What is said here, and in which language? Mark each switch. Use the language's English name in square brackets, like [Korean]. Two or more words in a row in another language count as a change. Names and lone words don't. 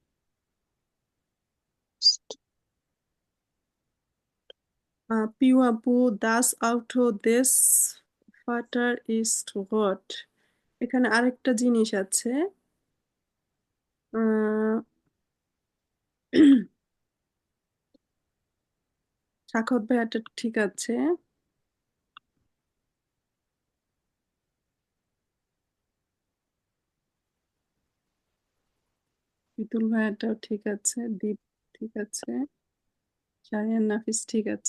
[German] Piu Abu, das Auto des Vater ist rot. [Bangla] এখানে আরেকটা জিনিস আছে, আহ, সাখাওয়াত ভাইয়াটা ঠিক আছে, বিতুল ভাইয়াটাও ঠিক আছে, দীপ ঠিক আছে, শাহরিয়ান নাফিস ঠিক আছে।